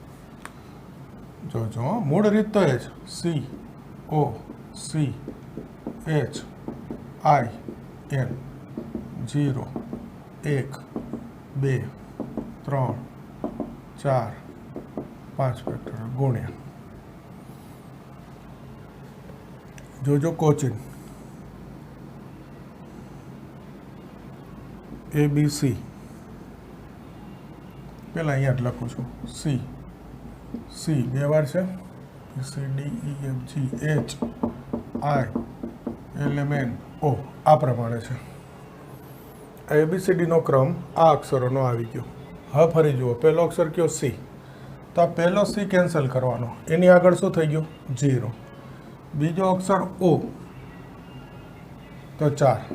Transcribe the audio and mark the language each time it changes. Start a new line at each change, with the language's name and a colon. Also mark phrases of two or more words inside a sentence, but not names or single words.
Gujarati: જોજો મૂળ રીત તો એ જ C O C H I N 0 1 2 3 4 5 ફેક્ટોરિયલ ગુણ્યા જોજો કોચિન ABC પહેલાં અહીંયા જ લખું છું. C 2 વાર છે. C D E F G H I L M N O આ પ્રમાણે છે. ABCDનો ક્રમ આ અક્ષરોનો આવી ગયો. હવે ફરી જુઓ, પહેલો અક્ષર કયો C, તો આ પહેલો C કેન્સલ કરવાનો, એની આગળ શું થઈ ગયું 0. બીજો અક્ષર O તો 4.